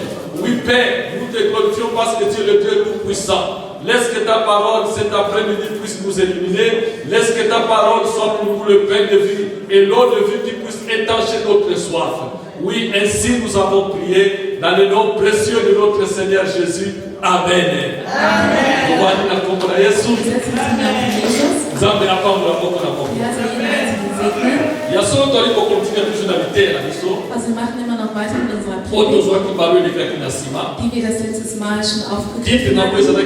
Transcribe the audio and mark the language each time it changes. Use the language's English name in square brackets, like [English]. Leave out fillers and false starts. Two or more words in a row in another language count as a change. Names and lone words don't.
[French] Oui, Père, nous te glorifions parce que tu es le Dieu tout-puissant. Laisse que ta parole cet après-midi puisse nous éliminer. Laisse que ta parole soit pour nous le pain de vie et l'eau de vie qui puisse étancher notre soif. Oui, ainsi nous avons prié dans le nom précieux de notre Seigneur Jésus. Amen. Amen. [German] Also wir machen immer noch weiter mit unserer Predigt, die wir das letztes Mal schon aufgegriffen haben.